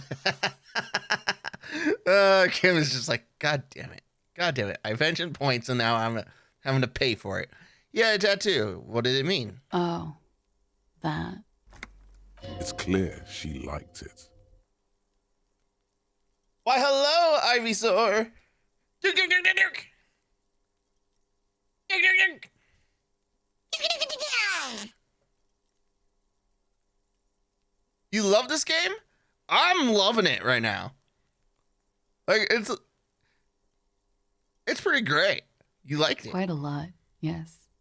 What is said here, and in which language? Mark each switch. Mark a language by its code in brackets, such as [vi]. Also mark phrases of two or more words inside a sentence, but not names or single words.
[en] Kim is just like, God damn it. God damn it. I mentioned points and now I'm having to pay for it. Yeah, a tattoo. What did it mean? Oh, that. It's clear she liked it. Why, hello, Ivysaur. Duke, duke, duke, duke, duke. Duke, duke, duke. You love this game? I'm loving it right now. Like, it's pretty great. You liked it. Quite a lot, yes.